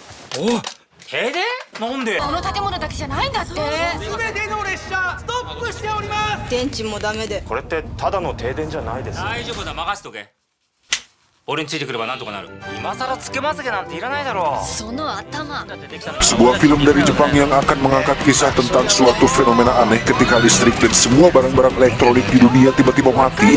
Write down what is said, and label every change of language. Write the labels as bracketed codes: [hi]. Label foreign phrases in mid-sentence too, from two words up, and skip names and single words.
[ja] おお、停電？なんで？この建物だけじゃないんだって。全ての列車ストップしております。電池もダメで。これってただの停電じゃないですよ。大丈夫だ、任せとけ。俺についてくればなんとかなる。今さらつけまつげなんていらないだろう。その頭。 [id] Sebuah film dari Jepang yang akan mengangkat kisah tentang suatu fenomena aneh ketika listrik dan semua barang-barang elektronik di dunia tiba-tiba mati.